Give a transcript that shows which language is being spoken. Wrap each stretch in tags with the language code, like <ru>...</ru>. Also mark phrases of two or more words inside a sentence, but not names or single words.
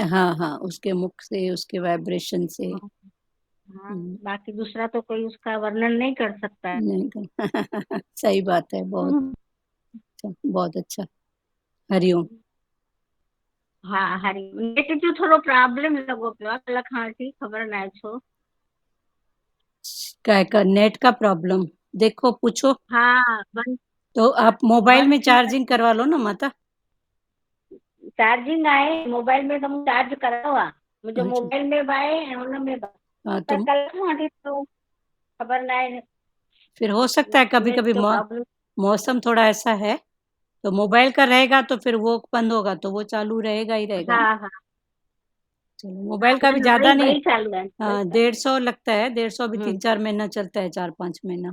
<hi>हाँ हाँ, उसके मुख से, उसके वाइब्रेशन से। हाँ, बाकी दूसरा तो कोई उसका वर्णन नहीं कर सकता है। नहीं सही बात है, बहुत अच्छा, बहुत अच्छा। हरिओम।</hi> <sd>हाँ हरी नेट जो थोड़ो प्रॉब्लम लगो पियो आहे, कल्ह खां वठी ख़बर न आहे छो।</sd> <hi>क्या का नेट का प्रॉब्लम? देखो पूछो हाँ बंद तो, आप मोबाइल में बंद थी चार्जिंग करवा लो ना माता।</hi> <sd>चार्जिंग आहे मोबाइल में, तो मूं चार्ज करायो आहे, मुंहिंजो</sd> <hi>अच्छा</hi> <sd>मोबाइल में बि आहे ऐं हुन में बि आहे। हाँ, पर तो कल्ह खां वठी तो ख़बर न आहे,</sd> <hi>फिर हो सकता है कभी नेट कभी जो प्रॉब्लम। मौसम थोड़ा ऐसा है, तो मोबाइल का रहेगा तो फिर वो बंद होगा तो वो चालू रहेगा ही रहेगा ना। हाँ हाँ चलो, हाँ, मोबाइल का भी न ज्यादा वही नहीं। वही चालू है। हाँ 150 लगता है, 150 भी 3-4 महीना चलता है, 4-5 महीना।</hi>